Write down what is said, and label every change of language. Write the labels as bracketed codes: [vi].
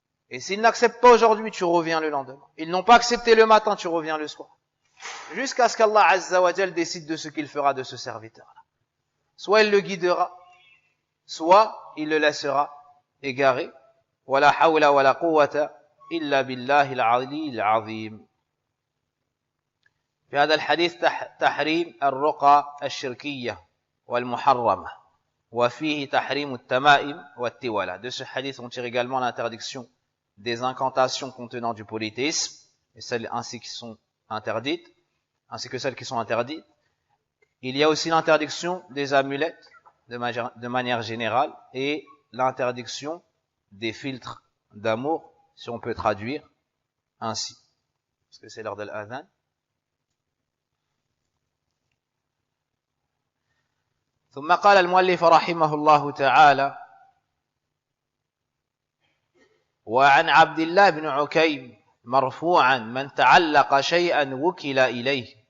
[fr] Et s'ils n'acceptent pas aujourd'hui, tu reviens le lendemain. Ils n'ont pas accepté le matin, tu reviens le soir. Jusqu'à ce qu'Allah Azza wa Jal décide de ce qu'il fera de ce serviteur-là. Soit il le guidera, soit il le laissera égaré. [ar] ولا حول ولا قوة إلا بالله العلي العظيم. في هذا الحديث تحريم الرقى الشركية والمحرمة وفيه تحريم التمائم والتولة. [fr] De ce hadith on tire également l'interdiction des incantations contenant du polythéisme et celles ainsi qui sont interdites, ainsi que celles qui sont interdites. Il y a aussi l'interdiction des amulettes de manière générale et l'interdiction des filtres d'amour, si on peut traduire ainsi. Parce que c'est l'heure de l'adhan. [ar] ثم قال المؤلف رحمه الله تعالى: وعن عبد الله بن عكيم مرفوعا: من تعلق شيئا وكل إليه.